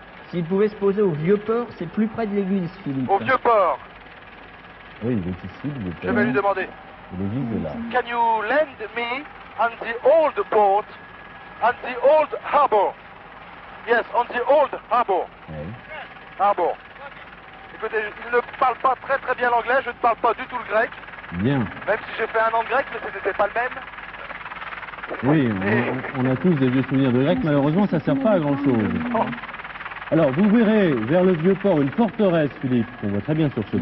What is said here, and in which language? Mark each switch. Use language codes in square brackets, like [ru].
[fr] S'il pouvait se poser au vieux port, c'est plus près de l'église, Philippe. Au vieux port. Oui, il est ici, le Je port. vais lui demander. L'église est là. [en] Can you lend me on the old port, on the old harbor? Yes, on the old harbor. [fr] Oui. [en] Harbor. [fr] Écoutez, il ne parle pas très très bien l'anglais, je ne parle pas du tout le grec, Bien. même si j'ai fait un an de grec, mais ce n'était pas le même. Oui, on a tous des vieux souvenirs de grec. Malheureusement, ça ne sert pas à grand-chose. Oh. Alors, vous verrez vers le vieux port une forteresse, Philippe, qu'on voit très bien sur ce